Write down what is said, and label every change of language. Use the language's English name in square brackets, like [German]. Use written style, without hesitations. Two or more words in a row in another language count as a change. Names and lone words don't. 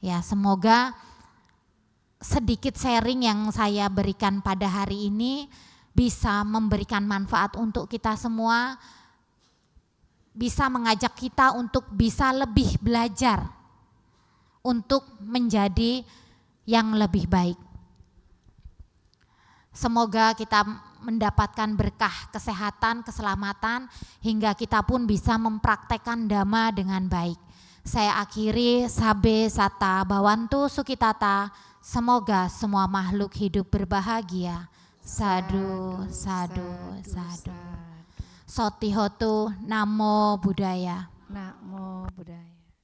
[Indonesian] Ya, semoga sedikit sharing yang saya berikan pada hari ini bisa memberikan manfaat untuk kita semua, bisa mengajak kita untuk bisa lebih belajar untuk menjadi yang lebih baik. Semoga kita mendapatkan berkah kesehatan, keselamatan, hingga kita pun bisa mempraktekkan dhamma dengan baik. Saya akhiri, [Pali] sabe sata bawantu sukitata, [Indonesian] semoga semua makhluk hidup berbahagia. [Pali] Sadu, sadu, sadu. Sotihotu, namo buddhaya. Namo buddhaya.